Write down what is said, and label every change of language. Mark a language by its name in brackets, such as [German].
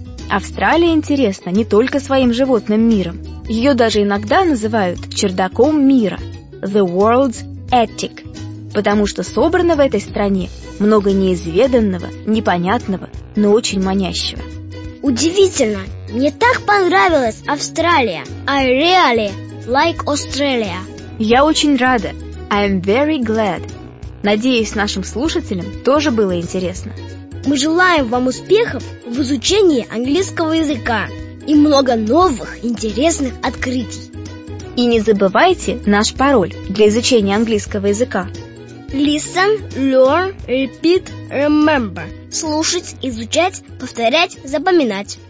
[Russian] Австралия интересна не только своим животным миром. Ее даже иногда называют чердаком мира – [English] the world's attic, [Russian] потому что собрано в этой стране много неизведанного, непонятного, но очень манящего. Удивительно! Мне так понравилась Австралия! [English] I really like Australia! [Russian] Я очень рада! [English] I'm very glad! [Russian] Надеюсь, нашим слушателям тоже было интересно. Мы желаем вам успехов в изучении английского языка и много новых интересных открытий. И не забывайте наш пароль для изучения английского языка. [English] Listen, learn, repeat, remember. [Russian] Слушать, изучать, повторять, запоминать.